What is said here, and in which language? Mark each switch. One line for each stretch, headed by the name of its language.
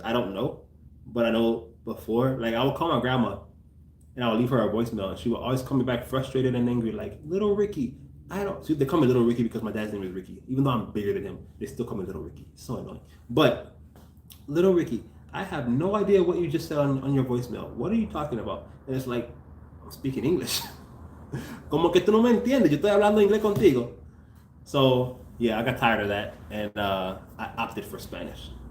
English: I don't know, but I know before, like I would call my grandma and I would leave her a voicemail, and she would always call me back frustrated and angry, like, "Little Ricky, I don't." See, they call me Little Ricky because my dad's name is Ricky. Even though I'm bigger than him, they still call me Little Ricky. It's so annoying. But Little Ricky, I have no idea what you just said on your voicemail. What are you talking about? And it's like, I'm speaking English.
Spanish: Como que tú no me entiendes. Yo estoy hablando inglés contigo.
English: So yeah, I got tired of that, and I opted for Spanish.